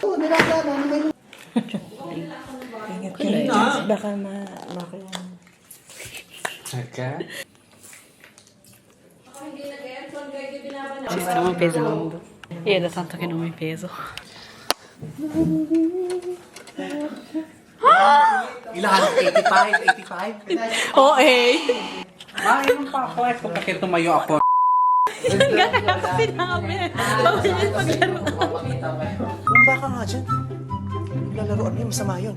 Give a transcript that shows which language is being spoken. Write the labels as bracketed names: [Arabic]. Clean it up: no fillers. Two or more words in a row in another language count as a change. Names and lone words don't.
[Filipino] Baka Okay. [Italian] Ci stiamo pesando. Io da tanto che non mi peso. [Filipino] Ilan? 85? Oh, eh! Mayroon pa ako. Ito kasi tumayo ako. Gaya kasi namin. Bawal yun maglaro. Kung baka nga dyan, lalaroan mo, masama yun.